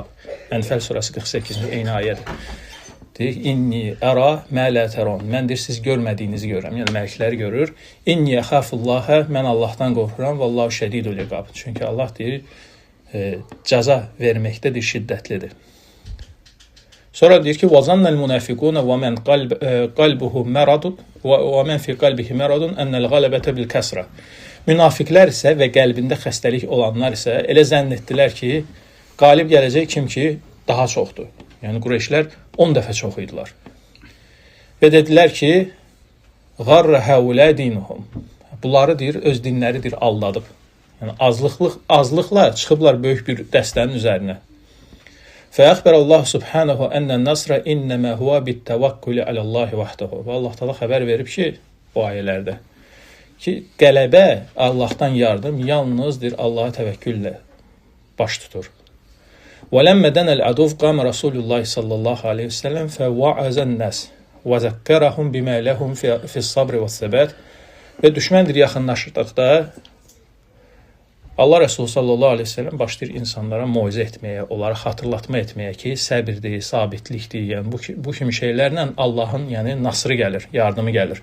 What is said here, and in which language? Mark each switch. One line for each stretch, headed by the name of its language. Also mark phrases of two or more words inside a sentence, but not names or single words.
Azerbaijani: Ənfəl surəsi 48-ci eyni ayədir. Deyir,
Arabic: "إني أرى ما لا ترون."
Azerbaijani: Mən deyir, siz görmədiyinizi görürəm. Yəni mələkləri görür.
Arabic: "إني أخاف الله."
Azerbaijani: Mən Allahdan qorxuram.
Arabic: "والله شديد العقاب."
Azerbaijani: Çünki Allah deyir, cəza verməkdədir, şiddətlidir. Sonra deyir ki,
Arabic: وَظَنَّ الْمُنَافِقُونَ وَمَنْ قَلْبُهُ مَرَضٌ وَمَنْ فِي قَلْبِهِ مَرَضٌ أَنَّ الْغَلَبَةَ بِالْكَسْرَةِ.
Azerbaijani: Münafiqlər isə və qəlbində xəstəlik olanlar isə elə zənn etdilər ki, qalib gələcək kim ki daha çoxdur. Yəni Qureyşlər 10 dəfə çox idilər. Və dedilər ki,
Arabic: غَرَّ هَوْلَا دِينُهُمْ.
Azerbaijani: Bunları deyir, öz dinləridir aldadıb. Yəni azlıqla çıxıblar böyük bir dəstənin üzərinə.
Arabic: فأخبر الله سبحانه أن النصر إنما هو بالتوكل على الله وحده.
Azerbaijani: Və Allah Taala xəbər verib ki, bu ayələrdə ki, qələbə, Allahdan yardım yalnızdır Allaha təvəkküllə baş tutur.
Arabic: ولما دنا العدو قام رسول الله صلى الله عليه وسلم فوعظ الناس وذكرهم بما لهم في الصبر والثبات.
Azerbaijani: Və düşməndir yaxınlaşdıqda Allah Resulü
Arabic: صلى الله عليه وسلم
Azerbaijani: başlayır insanlara moizə etməyə, onlara xatırlatma etməyə ki, səbirdir, sabitlikdir. Yəni bu kimi şeylərlə Allahın, yəni nasrı gəlir, yardımı gəlir.